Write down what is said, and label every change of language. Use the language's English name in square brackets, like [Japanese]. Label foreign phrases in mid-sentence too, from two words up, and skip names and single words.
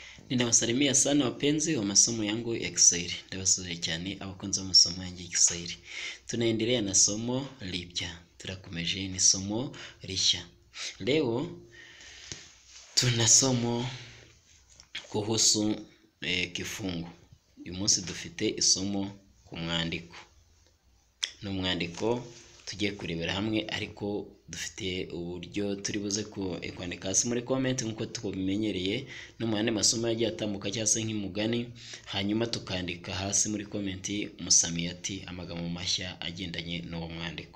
[Swahili] Ninawasalimia sana wapenzi wa masomo yangu ya Kiswahili. [Kinyarwanda] Ndabasuje cyane abakunzi b'amasomo yangu ya Kiswahili. [Swahili] Tunaendelea na somo lipya. [Kinyarwanda] Turakomeje ni somo rishya. [Swahili] Leo tuna somo kuhusu kifungu. [Kinyarwanda] Uyu munsi dufite isomo ku mwandiko. No mwandiko tugiye kurebera hamwe ariko dufite uburyo turi buze kwandika hasi muri comment nkuko tubimenyereye no mu yandi masomo yagiye atambuka cyangwa se nk'imugani, hanyuma tukandika hasi muri comment musamiyati amagambo mashya agendanye n'uwo mwandiko.